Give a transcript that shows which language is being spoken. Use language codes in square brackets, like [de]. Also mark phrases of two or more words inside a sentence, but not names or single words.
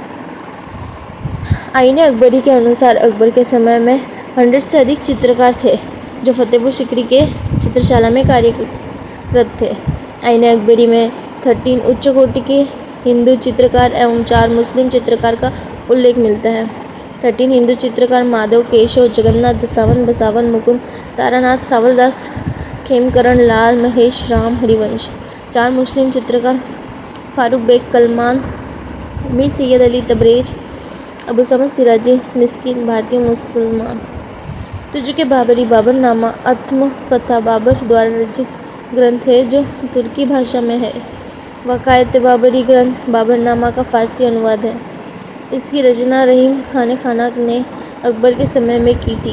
[hi] आईन अकबरी के अनुसार अकबर के समय में 100 से अधिक चित्रकार थे जो फ़तेहपुर सीकरी के चित्रशाला में कार्यरत थे. आईन अकबरी में 13 उच्च कोटि के हिंदू चित्रकार और 4 मुस्लिम चित्रकार का उल्लेख मिलता है. 13 हिंदू चित्रकार माधव, केशव, जगन्नाथ, सावंत, बसावन, मुकुंद, तारानाथ, सावल दास, खेमकरन लाल, महेश, राम, हरि वंश. 4 मुस्लिम चित्रकार फ़ारूक़ बेग कलमान, मीर सैयद अली तबरेज़, अबुलसमद सिराजी, मिस्कीन भारती मुसलमान. तजुक के बाबरी बाबर नामा आत्म कथा बाबर द्वारा रचित ग्रंथ है जो तुर्की भाषा में है. वाक़िआत बाबरी ग्रंथ बाबर नामा का फ़ारसी अनुवाद है. इस की रचना रहीम ख़ान ख़ानक़ ने अकबर के समय में की थी.